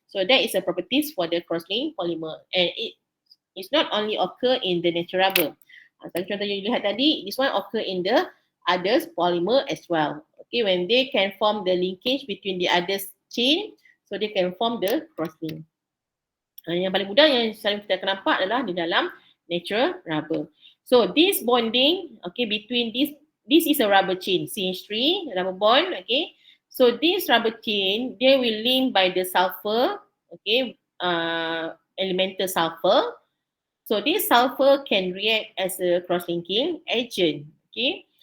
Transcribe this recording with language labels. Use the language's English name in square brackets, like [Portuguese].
[English] So that is a properties for the crosslink polymer, and it is not only occur in the natural rubber. [Malay] Contoh yang you lihat tadi, [English] this one occur in the others polymer as well. Okay, when they can form the linkage between the others chain, so they can form the crosslink. [Malay] Yang paling mudah yang selalu kita akan nampak adalah di dalam natural rubber. [English] So this bonding, okay, between this is a rubber chain, CH3, rubber bond, okay. So this rubber chain, they will link by the sulfur, okay, elemental sulfur. So this sulfur can react as a cross-linking agent, okay.